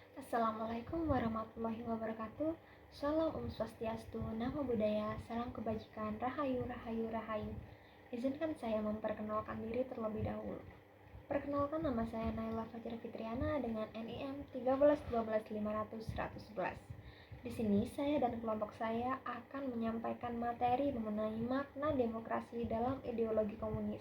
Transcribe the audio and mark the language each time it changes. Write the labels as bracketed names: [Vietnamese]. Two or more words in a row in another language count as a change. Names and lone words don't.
[Arabic] السلام عليكم ورحمة الله وبركاته. [Indonesian] Salam [Sanskrit] ॐ स्वस्त्यस्तु, [Pali] Namo Buddhaya, [Indonesian] salam kebajikan, Rahayu, Rahayu, Rahayu. Izinkan saya memperkenalkan diri terlebih dahulu. Perkenalkan, nama saya Naila Fajar Fitriana dengan NIM 1312111. Di sini saya dan kelompok saya akan menyampaikan materi mengenai makna demokrasi dalam ideologi komunis.